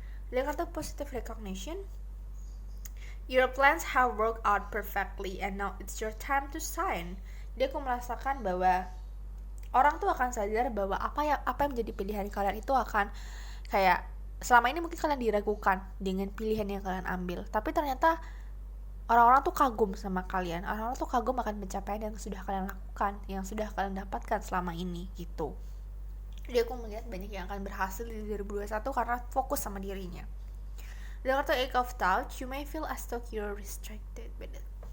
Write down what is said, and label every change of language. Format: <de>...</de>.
<id>Dan kartu</id> <en>positive recognition, your plans have worked out perfectly and now it's your time to shine.</en> <id>Dia aku merasakan bahwa orang tuh akan sadar bahwa apa yang menjadi pilihan kalian itu akan kayak selama ini mungkin kalian diragukan dengan pilihan yang kalian ambil, tapi ternyata orang-orang tuh kagum sama kalian, orang-orang tuh kagum akan pencapaian yang sudah kalian lakukan, yang sudah kalian dapatkan selama ini gitu. Jadi aku melihat banyak yang akan berhasil di 2021 karena fokus sama dirinya. Dan kartu</id> <en>Eight of Touch, you may feel as though you're restricted by it.</en>